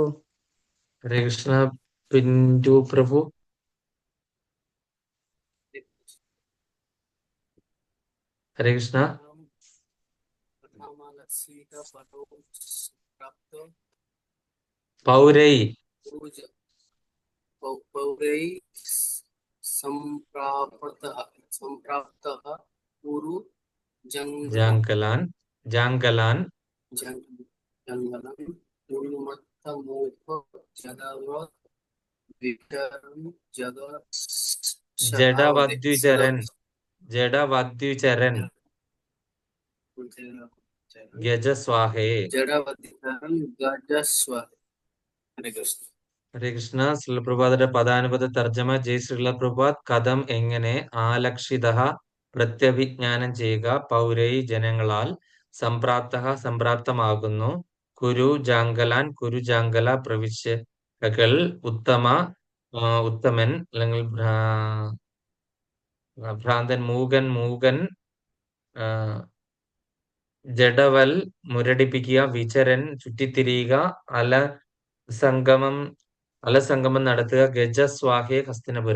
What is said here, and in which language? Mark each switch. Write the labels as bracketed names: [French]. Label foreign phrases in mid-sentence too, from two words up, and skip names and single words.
[Malayalam] ഹരേ കൃഷ്ണ. പിന്റു പ്രഭു. ഹരേ കൃഷ്ണ. [Sanskrit] പൗരൈ पौरै सम्प्राप्तः गुरु ജാങ്കലാൻ जङ्गलं उन्मत्तमोह ജഡവദ്വിചരൻ ഗജസ്വാഹേ. जडवद्विचरन् गजस्वाहे. हरे कृष्ण. [Malayalam] ഹരേ കൃഷ്ണ. ശ്രീലപ്രഭാതയുടെ പദാനുപത തർജ്ജമ. ജയ് ശ്രീലപ്രഭാത്. കഥം എങ്ങനെ ആലക്ഷിത പ്രത്യഭിജ്ഞാനം ചെയ്യുക, പൗരൈ ജനങ്ങളാൽ, സംപ്രാപ്തമാകുന്നു, കുരുജാംഗല പ്രവിശ്യകൾ, ഉത്തമൻ അല്ലെങ്കിൽ ഭ്രാന്തൻ, മൂകൻ ജഡവൽ മുരടിപ്പിക്കുക, വിചരൻ ചുറ്റിത്തിരിയുക, അലസംഗമം നടത്തുക, ഗജസ്വാഹേ ഹസ്തിനപുരം.